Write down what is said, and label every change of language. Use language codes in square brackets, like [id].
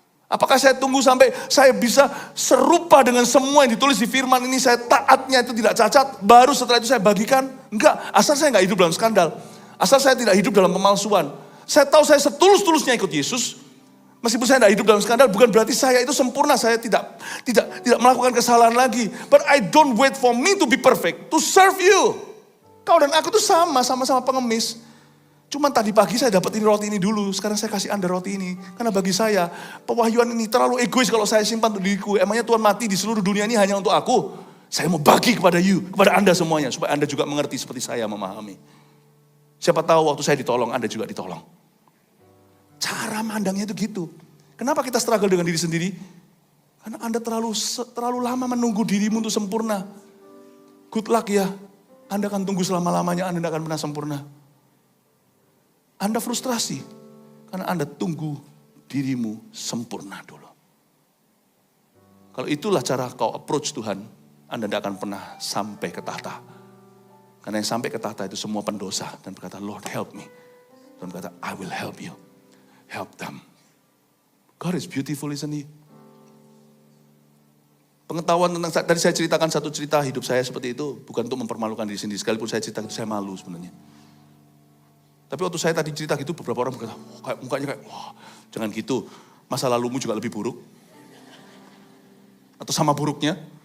[id] Apakah saya tunggu sampai saya bisa serupa dengan semua yang ditulis di firman ini, saya taatnya itu tidak cacat, baru setelah itu saya bagikan? Enggak, asal saya enggak hidup dalam skandal. Asal saya tidak hidup dalam pemalsuan. Saya tahu saya setulus-tulusnya ikut Yesus. Meskipun saya tidak hidup dalam skandal, bukan berarti saya itu sempurna. Saya tidak melakukan kesalahan lagi. [en] But I don't wait for me to be perfect, to serve you. [id] Kau dan aku tuh sama-sama pengemis. Cuman tadi pagi saya dapat ini roti ini dulu, sekarang saya kasih Anda roti ini. Karena bagi saya, pewahyuan ini terlalu egois kalau saya simpan untuk diriku. Emangnya Tuhan mati di seluruh dunia ini hanya untuk aku? Saya mau bagi kepada you, kepada Anda semuanya. Supaya Anda juga mengerti seperti saya memahami. Siapa tahu waktu saya ditolong, Anda juga ditolong. Cara mandangnya itu gitu. Kenapa kita struggle dengan diri sendiri? Karena Anda terlalu lama menunggu dirimu untuk sempurna. [en] Good luck [id] ya. Anda akan tunggu selama-lamanya, Anda tidak akan pernah sempurna. Anda frustrasi karena Anda tunggu dirimu sempurna dulu. Kalau itulah cara kau approach Tuhan, Anda tidak akan pernah sampai ke tahta. Karena yang sampai ke tahta itu semua pendosa dan berkata, [en] Lord help me. [id] Dan berkata, [en] I will help you. Help them. God is beautiful, isn't he? [id] Pengetahuan tentang, tadi saya ceritakan satu cerita hidup saya seperti itu, bukan untuk mempermalukan diri sendiri. Sekalipun saya cerita itu saya malu sebenarnya. Tapi waktu saya tadi cerita gitu, beberapa orang berkata, mukanya kayak, wah jangan gitu. Masa lalumu juga lebih buruk. Atau sama buruknya.